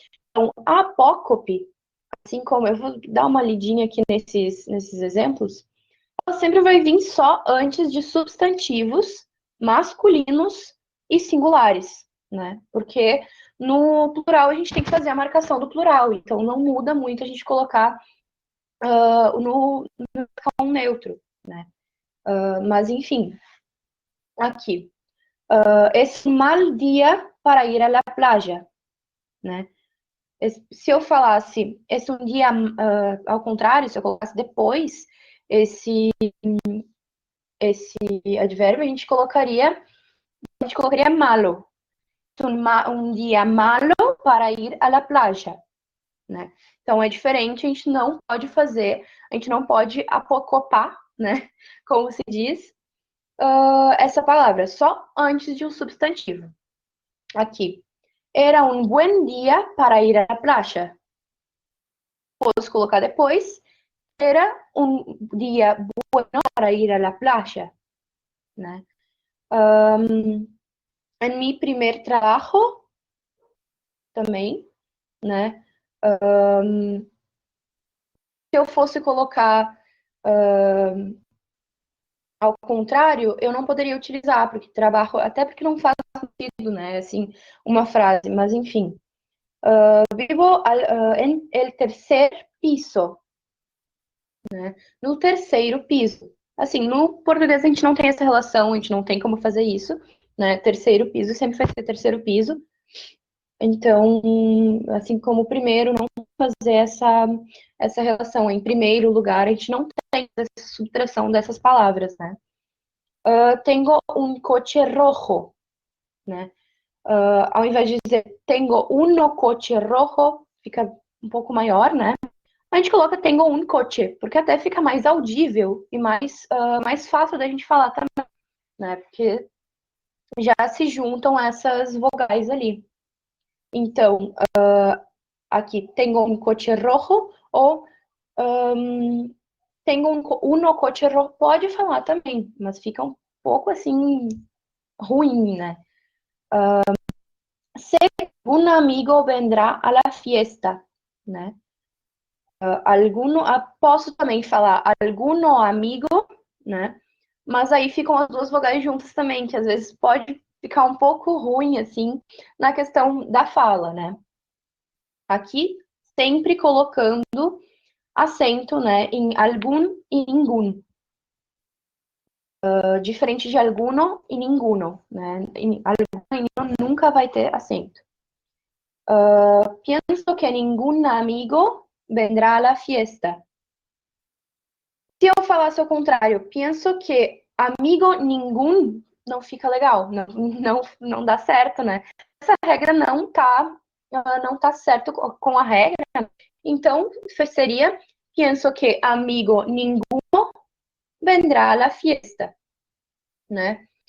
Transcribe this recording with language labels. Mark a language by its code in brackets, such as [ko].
[pt] Então, a apócope, assim como eu vou dar uma lidinha aqui nesses exemplos, ela sempre vai vir só antes de substantivos masculinos e singulares, né? Porque no plural a gente tem que fazer a marcação do plural, então não muda muito a gente colocar no neutro, né? Mas enfim, aqui. [es] Es mal dia para ir a la playa, né? [pt] Se eu falasse, esse um dia, ao contrário, se eu colocasse depois esse advérbio, a gente colocaria malo. [es] Um dia malo para ir à la playa, né? [pt] Então é diferente, a gente não pode apocopar, né? Como se diz, essa palavra, só antes de um substantivo. Aqui. [es] Era um buen dia para ir à la playa. [pt] Posso colocar depois. [es] Era um dia bueno para ir à la playa, né? En mi primer trabajo, [pt] também, [es] né? [pt] Se eu fosse colocar ao contrário, eu não poderia utilizar, porque trabalho, até porque não faz sentido, né? Assim, uma frase, mas enfim. [es] Vivo en el tercer piso, né? [pt] No terceiro piso. Assim, no português a gente não tem essa relação, a gente não tem como fazer isso, né? Terceiro piso sempre vai ser terceiro piso. Então, assim como o primeiro, não fazer essa relação em primeiro lugar, a gente não tem essa subtração dessas palavras, né? [es] Tengo un coche rojo, [pt] né? Ao invés de dizer [es] tengo uno coche rojo, [pt] fica um pouco maior, né? A gente coloca [es] tengo un coche, [pt] porque até fica mais audível e mais fácil da gente falar também, né? Porque já se juntam essas vogais ali. Então, aqui, [es] tengo un coche rojo [pt] ou [es] tengo uno coche rojo. [pt] Pode falar também, mas fica um pouco assim ruim, né? [es] Sé que un amigo vendrá a la fiesta, né? [pt] Posso também falar alguno amigo, né? mas aí ficam as duas vogais juntas também, que às vezes pode ficar um pouco ruim, assim, na questão da fala, né? Aqui, sempre colocando acento, né, em algum e ninguém. Diferente de alguno e ninguno, né? Alguno e ninguno nunca vai ter acento. [es] Pienso que ningún amigo vendrá a la fiesta. [pt] Se eu falasse ao contrário, penso que amigo nenhum não fica legal, não dá certo, né? Essa regra não tá certo com a regra, então seria penso que amigo nenhum [es] vendrá a la fiesta, [pt] né?